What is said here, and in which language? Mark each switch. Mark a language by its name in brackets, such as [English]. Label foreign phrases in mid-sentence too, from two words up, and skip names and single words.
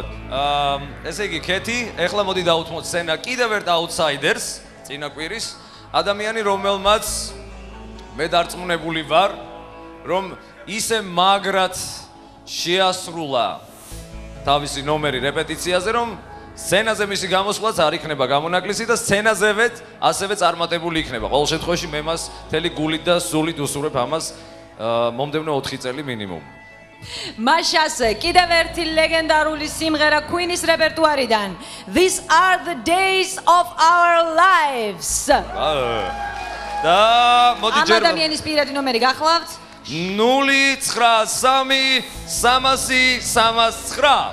[Georgian] ესე იგი, ქეთი, ეხლა მოდი დაუთმოთ სცენა კიდევ ერთ აუთსაიდერს, წინა კვირის, ადამიანი, რომელმაც მე დარწმუნებული ვარ, რომ ისე მაგრად შეასრულა თავისი ნომერი რეპეტიციაზე, რომ სცენაზე მისი გამოსვლაც არ იქნება გამონაკლისი და სცენაზევეთ ასევე წარმატებული იქნება. ყოველ შემთხვევაში მე მას მთელი გულით და სულით უსურვებ ამას მომდევნო 4 წელი მინიმუმ. მაშასე კიდევ ერთი ლეგენდარული სიმღერა Queen-ის რეპერტუარიდან. [English] These are the days of our lives. [Georgian] და მოდი ჯერ ამ ადამიანის პირადი ნომერი გახლავთ? 093 339.